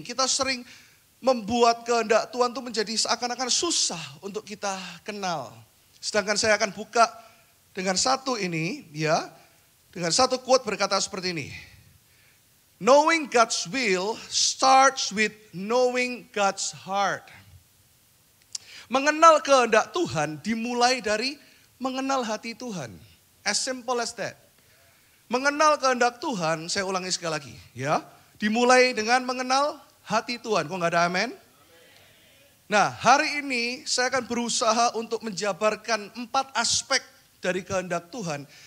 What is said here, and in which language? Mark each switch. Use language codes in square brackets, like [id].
[id] Kita sering membuat kehendak Tuhan itu menjadi seakan-akan susah untuk kita kenal. Sedangkan saya akan buka dengan satu ini, ya, dengan satu quote berkata seperti ini. [en] Knowing God's will starts with knowing God's heart. [id] Mengenal kehendak Tuhan dimulai dari mengenal hati Tuhan. [en] As simple as that. [id] Mengenal kehendak Tuhan, saya ulangi sekali lagi, ya, dimulai dengan mengenal hati Tuhan. Kok nggak ada amin? Nah, hari ini saya akan berusaha untuk menjabarkan 4 aspek dari kehendak Tuhan.